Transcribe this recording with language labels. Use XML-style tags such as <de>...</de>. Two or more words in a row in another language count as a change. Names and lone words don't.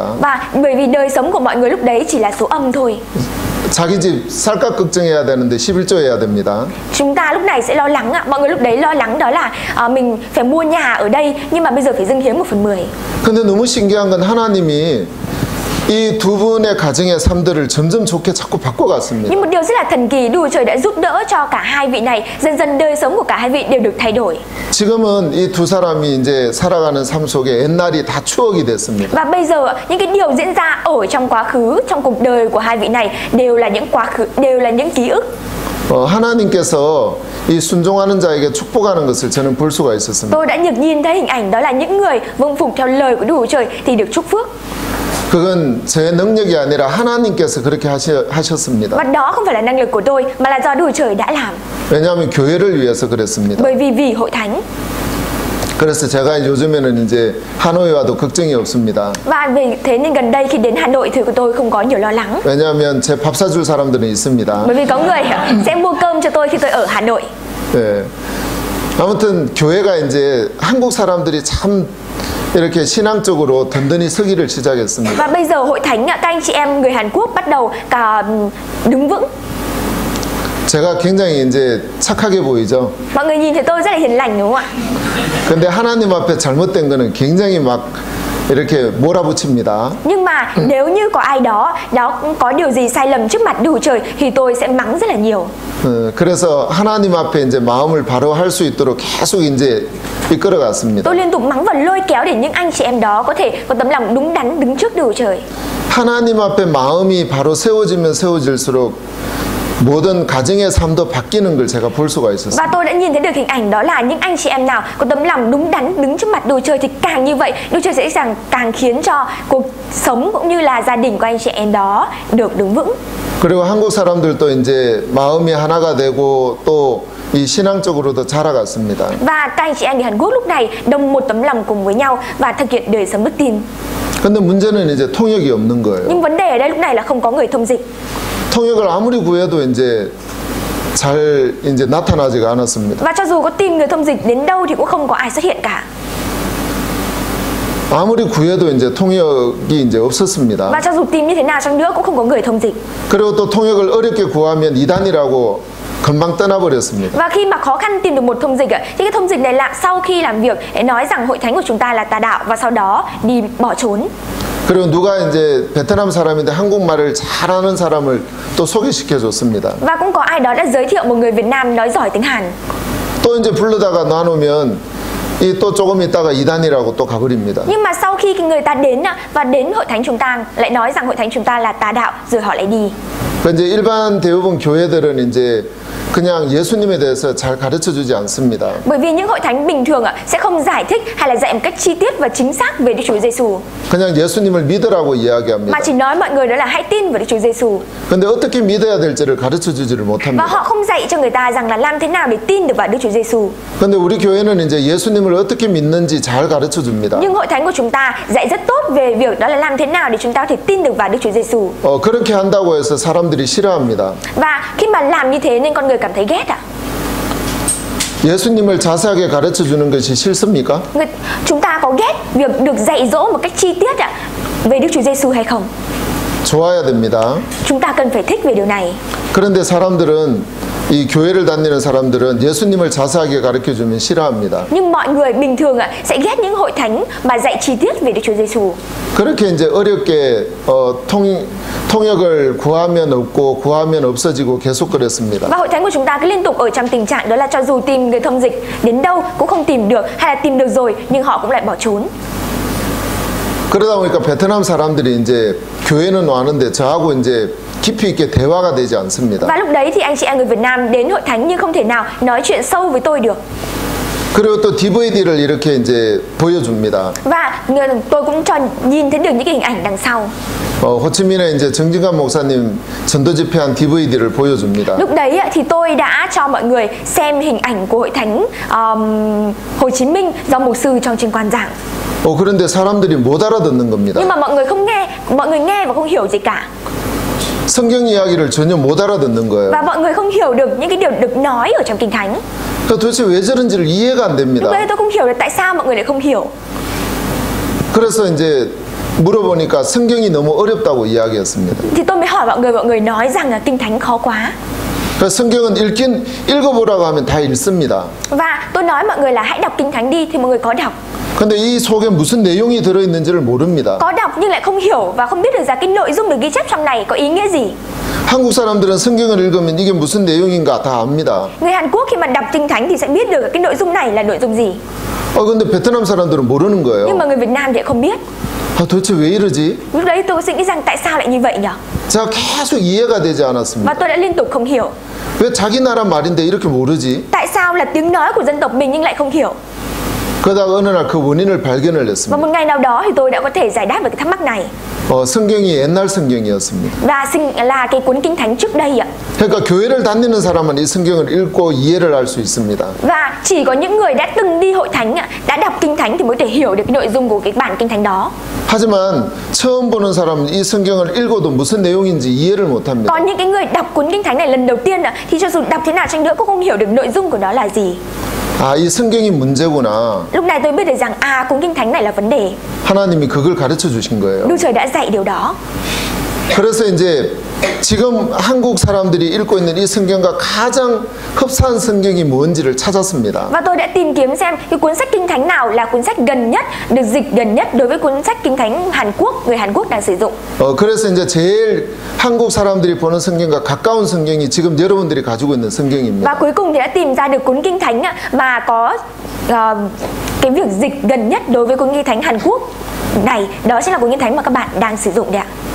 <vi>Và bởi vì đời sống của mọi người lúc đấy chỉ là số âm thôi.</vi> <ko>자기 집 쌀값 걱정해야 되는데 11조 해야 됩니다.</ko> <vi>Chúng ta lúc này sẽ lo lắng mọi người lúc đấy lo lắng đó là mình phải mua nhà ở đây nhưng mà bây giờ phải dâng hiến 1/10.</vi> <ko>근데 너무 신기한 건 하나님이 이 두 분의 가정의 삶들을 점점 좋게 자꾸 바꿔갔습니다.</ko> <vi>Nhưng một điều rất là thần kỳ, Đức Chúa Trời đã giúp đỡ cho cả hai vị này, dần dần đời sống của cả hai vị đều được thay đổi.</vi> <ko>지금은 이 두 사람이 이제 살아가는 삶 속에 옛날이 다 추억이 됐습니다.</ko> <vi>Và bây giờ những cái điều diễn ra ở trong quá khứ, trong cuộc đời của hai vị này đều là những quá khứ, đều là những ký ức.</vi> <ko>하나님께서 이 순종하는 자에게 축복하는 것을 저는 볼 수가 있었습니다.</ko> <vi>Tôi đã nhìn thấy hình ảnh đó là những người vâng phục theo lời của Đức Chúa Trời thì được chúc phước.</vi> <ko>그건 제 능력이 아니라 하나님께서 그렇게 하셨습니다.</ko> <vi>Và đó không phải là năng lực của tôi mà là do Đức Chúa Trời đã làm.</vi> <ko>왜냐하면 교회를 위해서 그랬습니다.</ko> <vi>Bởi vì hội thánh.</vi> <ko>그래서 제가 요즘에는 이제 하노이 와도 걱정이 없습니다.</ko> <vi>Và vì thế nên gần đây khi đến Hà Nội thì của tôi không có nhiều lo lắng.</vi> <ko>왜냐하면 제 밥 사줄 사람들은 있습니다.</ko> <vi>Bởi vì có người sẽ mua cơm cho tôi khi tôi ở Hà Nội.</vi> <ko>네. 아무튼 교회가 이제 한국 사람들이 참 이렇게 신앙적으로 든든히 서기를 시작했습니다.</ko> <vi>Và bây giờ hội thánh các anh chị em người Hàn Quốc bắt đầu cả đứng vững.</vi> <ko>제가 굉장히 이제 착하게 보이죠.</ko> <vi>Mọi người nhìn thấy tôi rất là hiền lành đúng không ạ?</vi> <ko>근데 하나님 앞에 잘못된 거는 굉장히 막 이렇게 몰아붙입니다.</ko> <vi>Nhưng mà nếu như có ai đó có điều gì sai lầm trước mặt Đức Chúa Trời thì tôi sẽ mắng rất là nhiều.</vi> <ko>그래서 하나님 앞에 이제 마음을 바로 할 수 있도록 계속 이제 이끌어갔습니다.</ko> <vi>Tôi liên tục mắng và lôi kéo để những anh chị em đó có thể có tấm lòng đúng đắn đứng trước Đức Chúa Trời.</vi> <ko>하나님 앞에 마음이 바로 세워지면 세워질수록 모든 가정의 삶도 바뀌는 걸 제가 볼 수가 있었습니다.</ko> <vi>Và tôi đã nhìn thấy được hình ảnh đó là những anh chị em nào có tấm lòng đúng đắn đứng trước mặt Đức Chúa Trời thì càng như vậy Đức Chúa Trời sẽ càng khiến cho cuộc sống cũng như là gia đình của anh chị em đó được đứng vững.</vi> <ko>그리고 한국 사람들도 이제 마음이 하나가 되고 또 이 신앙적으로도 자라갔습니다.</ko> <vi>Và các anh chị em ở Hàn Quốc lúc này đồng một tấm lòng cùng với nhau và thực hiện đời sống đức tin.</vi> <ko>근데 문제는 이제 통역이 없는 거예요.</ko> <vi>Nhưng vấn đề ở đây lúc này là không có người thông dịch.</vi> <ko>통역을 아무리 구해도 이제 잘 이제 나타나지가 않았습니다.</ko> <vi>Và cho dù có tìm người thông dịch đến đâu thì cũng không có ai xuất hiện cả.</vi> <ko>아무리 구해도 이제 통역이 이제 없었습니다.</ko> <vi>Và cho dù tìm như thế nào chăng nữa cũng không có người thông dịch.</vi> <ko>그리고 또 통역을 어렵게 구하면 이단이라고 금방 떠나버렸습니다.</ko> <vi>Và khi mà khó khăn tìm được một thông dịch thì cái thông dịch này lại sau khi làm việc để nói rằng hội thánh của chúng ta là tà đạo và sau đó đi bỏ trốn.</vi> <ko>그리고 누가 이제 베트남 사람인데 한국말을 잘하는 사람을 또 소개시켜 줬습니다.</ko> <vi>Và cũng có ai đó đã giới thiệu một người Việt Nam nói giỏi tiếng Hàn.</vi> <ko>또 이제 불러다가 나누면 이 또 조금 있다가 이단이라고 또 가버립니다.</ko> <vi>Nhưng mà sau khi người ta đến và đến hội thánh chúng ta lại nói rằng hội thánh chúng ta là tà đạo rồi họ lại đi.</vi> <ko>그 이제 일반 대부분 교회들은 이제 그냥 예수님에 대해서 잘 가르쳐 주지 않습니다.</ko> <vi>Bởi vì những hội thánh bình thường sẽ không giải thích hay là dạy một cách chi tiết và chính xác về Đức Chúa Giêsu.</vi> <ko>그냥 예수님을 믿으라고 이야기합니다.</ko> <vi>Mà chỉ nói mọi người đó là hãy tin vào Đức Chúa Giêsu.</vi> <ko>근데 어떻게 믿어야 될지를 가르쳐 주지를</ko> <vi>Và</vi> <ko>못합니다.</ko> <vi>họ không dạy cho người ta rằng là làm thế nào để tin được vào Đức Chúa Giêsu.</vi> <ko>근데 우리 교회는 이제 예수님을 어떻게 믿는지 잘 가르쳐 줍니다.</ko> <vi>Nhưng hội thánh của chúng ta dạy rất tốt về việc đó là làm thế nào để chúng ta có thể tin được vào Đức Chúa Giêsu.</vi> <ko>그렇게 한다고 해서 사람들이 싫어합니다.</ko> <vi>Và khi mà làm như thế nên con người cảm thấy ghét ạ.</vi> <ko>예수님을 자세하게 가르쳐 주는 것이 싫습니까?</ko> <vi>Chúng ta có ghét việc được dạy dỗ một cách chi tiết về Đức Chúa Giêsu hay không?</vi> <ko>좋아야 됩니다.</ko> <vi>Chúng ta cần phải thích về điều này.</vi> <ko>그런데 사람들은 이 교회를 다니는 사람들은 예수님을 자세하게 가르쳐 주면 싫어합니다.</ko> <vi>Nhưng mọi người bình thường sẽ ghét những hội thánh mà dạy chi tiết về Đức Chúa Giêsu.</vi> <ko>그렇게 이제 어렵게 통역을 구하면 없고 구하면 없어지고 계속 그랬습니다.</ko> <vi>Và hội thánh của chúng ta cứ liên tục ở trong tình trạng đó là cho dù tìm người thông dịch đến đâu cũng không tìm được, hay là tìm được rồi nhưng họ cũng lại bỏ trốn.</vi> <ko>그러다 보니까 베트남 사람들이 이제 교회는 왔는데 저하고 이제 깊이 있게 대화가 되지 않습니다.</ko> <vi>Và lúc đấy thì anh chị em người Việt Nam đến hội thánh nhưng không thể nào nói chuyện sâu với tôi được.</vi> <ko>그리고 또 DVD를 이렇게 이제 보여줍니다.</ko> <vi>Và tôi cũng cho nhìn thấy được những cái hình ảnh đằng sau.</vi> <ko>호치민에 이제 정진관 목사님 전도 집회한 DVD를 보여줍니다.</ko> <vi>Lúc đấy thì tôi đã cho mọi người xem hình ảnh của hội thánh Hồ Chí Minh do mục sư trong trên quan giảng.</vi> <ko>그런데 사람들이 못 알아듣는 겁니다.</ko> <vi>Nhưng mà mọi người không nghe, mọi người nghe và không hiểu gì cả.</vi> <ko>성경 이야기를 전혀 못 알아듣는 거예요.</ko> <vi>Và mọi người không hiểu được những cái điều được nói ở trong Kinh Thánh.</vi> <ko>도대체 왜 저런지를 이해가 안 됩니다.</ko> <vi>Lúc đấy tôi không hiểu được tại sao mọi người lại không hiểu.</vi> <ko>그래서 이제 물어보니까 성경이 너무 어렵다고 이야기했습니다.</ko> <vi>Thì tôi mới hỏi mọi người nói rằng là Kinh Thánh khó quá.</vi> <ko>성경은 읽어보라고 하면 다 읽습니다.</ko> <vi>Và tôi nói mọi người là hãy đọc Kinh Thánh đi thì mọi người có đọc.</vi> <ko>근데 이 속에 무슨 내용이 들어있는지를 모릅니다.</ko> <vi>Có đọc nhưng lại không hiểu và không biết được rằng cái nội dung được ghi chép trong này có ý nghĩa gì.</vi> <ko>한국 사람들은 성경을 읽으면 이게 무슨 내용인가 다 압니다.</ko> <vi>Người Hàn Quốc khi mà đọc Kinh Thánh thì sẽ biết được cái nội dung này là nội dung gì.</vi> <ko>근데 베트남 사람들은 모르는 거예요.</ko> <vi>Nhưng mà người Việt Nam thì không biết.</vi> <ko>도대체 왜 이러지?</ko> <vi>Lúc đấy tôi suy nghĩ rằng tại sao lại như vậy nhỉ?</vi> <ko>제가 계속 이해가 되지 않았습니다.</ko> <vi>Và tôi đã liên tục không hiểu.</vi> <ko>왜 자기 나라 말인데 이렇게 모르지?</ko> <vi>Tại sao là tiếng nói của dân tộc mình nhưng lại không hiểu?</vi> <ko>그러다가 어느 날 그 원인을 발견을</ko> <vi>Và</vi> <ko>했습니다.</ko> <vi>một ngày nào đó thì tôi đã có thể giải đáp được cái thắc mắc này.</vi> <ko>성경이 옛날 성경이었습니다.</ko> <vi>Và là cái cuốn Kinh Thánh trước đây ạ.</vi> <ko>그러니까 교회를 다니는 사람은 이 성경을 읽고 이해를 할 수 있습니다.</ko> <vi>Và chỉ có những người đã từng đi hội thánh, đã đọc Kinh Thánh thì mới thể hiểu được cái nội dung của cái bản Kinh Thánh đó.</vi> <ko>하지만 처음 보는 사람은 이 성경을 읽어도 무슨 내용인지 이해를 못합니다.</ko> <vi>Còn những cái người đọc cuốn Kinh Thánh này lần đầu tiên thì cho dù đọc thế nào chăng nữa cũng không hiểu được nội dung của nó là gì.</vi> <ko>이 성경이 문제구나.</ko> <vi>Lúc này tôi biết được rằng cuốn Kinh Thánh này là vấn đề.</vi> <ko>하나님이 그걸 가르쳐 주신 거예요.</ko> <vi>Đức Trời đã dạy điều đó.</vi> <ko>그래서 이제 지금 한국 사람들이 읽고 있는 이 성경과 가장 흡사한 성경이 뭔지를 찾았습니다.</ko> <vi>Và tôi đã tìm kiếm xem cái cuốn sách Kinh Thánh nào là cuốn sách gần nhất, được dịch gần nhất đối với cuốn sách Kinh Thánh Hàn Quốc, người Hàn Quốc đang sử dụng.</vi> <ko>그래서 이제 제일 한국 사람들이 보는 성경과 가까운 성경이 지금 여러분들이 가지고 있는 성경입니다.</ko> <vi>Và cuối cùng thì đã tìm ra được cuốn Kinh Thánh mà có cái việc dịch gần nhất đối với cuốn Kinh Thánh Hàn Quốc này, đó chính là cuốn Kinh Thánh mà các bạn đang sử dụng đấy ạ.</vi>